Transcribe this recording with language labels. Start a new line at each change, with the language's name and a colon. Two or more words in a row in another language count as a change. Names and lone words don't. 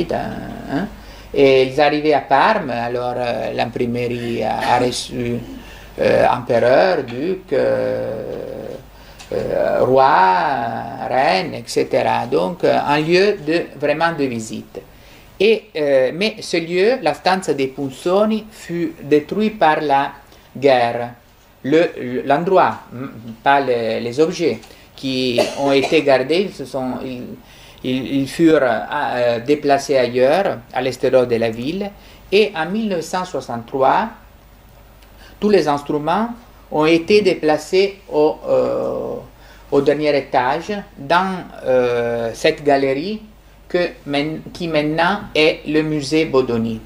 French: Et ils arrivaient à Parme, alors l'imprimerie a reçu empereur, duc, roi, reine, etc. Donc un lieu vraiment de visite. Mais ce lieu, la stanza dei Punzoni, fut détruit par la guerre. L'endroit, pas les objets qui ont été gardés, ils furent déplacés ailleurs, à l'extérieur de la ville. Et en 1963, tous les instruments ont été déplacés au dernier étage dans cette galerie qui maintenant est le musée Bodoni.